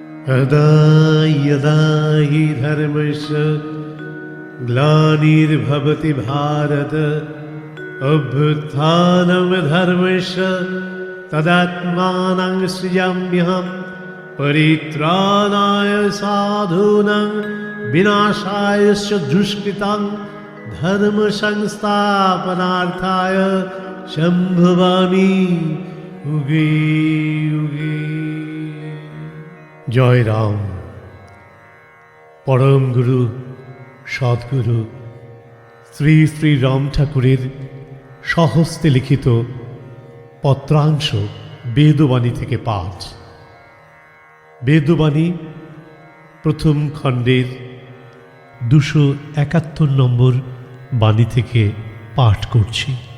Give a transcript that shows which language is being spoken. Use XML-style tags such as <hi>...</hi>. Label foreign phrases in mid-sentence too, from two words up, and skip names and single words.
<sa>यदा यदा हि धर्मस्य ग्लानिर्भवति भारत अभ्युत्थानं धर्मस्य तदात्मानं सृजाम्यहं परित्राणाय साधूनां विनाशाय च दुष्कृतां धर्म संस्थापनार्थाय सम्भवामि युगे युगे।</sa> <bn>জয় রাম। পরম গুরু সদ্গুরু শ্রী শ্রী রাম ঠাকুরের স্বহস্তে লিখিত পত্রাংশ বেদবাণী থেকে পাঠ। বেদবাণী প্রথম খণ্ডের 271 নম্বর বাণী থেকে পাঠ করছি।</bn>